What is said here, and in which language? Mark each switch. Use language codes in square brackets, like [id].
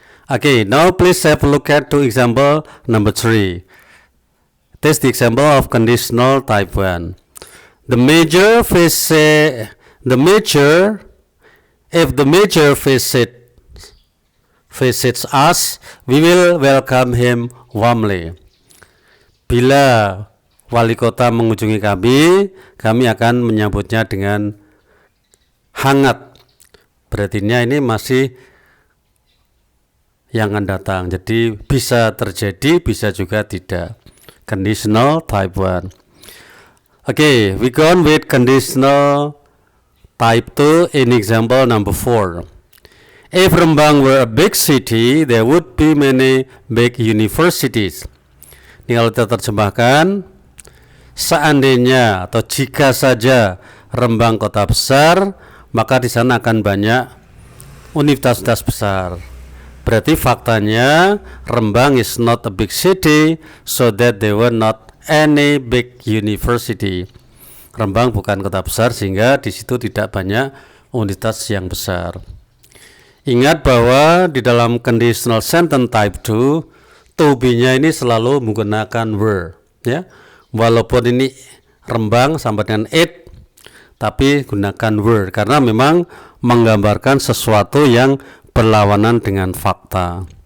[en] Okay, now please have a look at to example number 3. This is the example of conditional type 1. If the major visits us, we will welcome him warmly. [id] Bila wali kota mengunjungi kami akan menyambutnya dengan hangat. Berarti ini masih yang akan datang. Jadi bisa terjadi, bisa juga tidak. [en] Conditional type 1. Okay, we go on with conditional type 2 in example number 4. If Rembang were a big city, there would be many big universities. [id] Ini kalau kita terjemahkan, seandainya atau jika saja Rembang kota besar, maka di sana akan banyak universitas besar. Berarti faktanya [en] Rembang is not a big city, so that there were not any big university. [id] Rembang bukan kota besar sehingga di situ tidak banyak universitas yang besar. Ingat bahwa di dalam conditional sentence type 2 to be-nya ini selalu menggunakan were, ya. Walaupun ini Rembang sampai dengan it, tapi gunakan were karena memang menggambarkan sesuatu yang berlawanan dengan fakta.